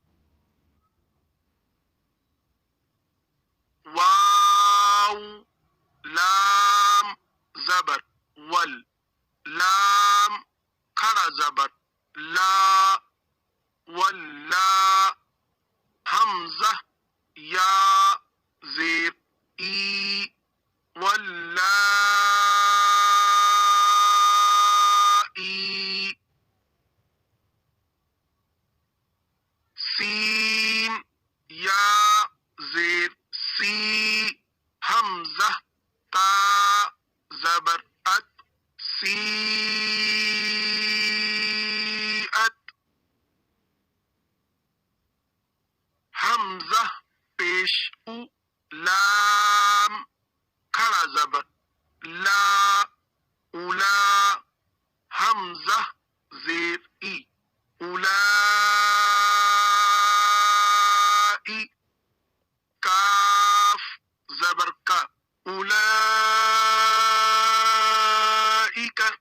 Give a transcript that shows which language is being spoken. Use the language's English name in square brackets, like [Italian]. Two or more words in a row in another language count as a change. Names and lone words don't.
[Urdu] واو، لام زبر ول، لام کھڑا زبر لا، ولا۔ حمزہ، یا، زیر ای، ولا ای۔ سین یا زیر سی حمزہ تا زبر ات سیئت حمزہ پیش او لام کھڑا زبر لا اولا حمزہ زیر ای اولائی کاف زبر کا اولائک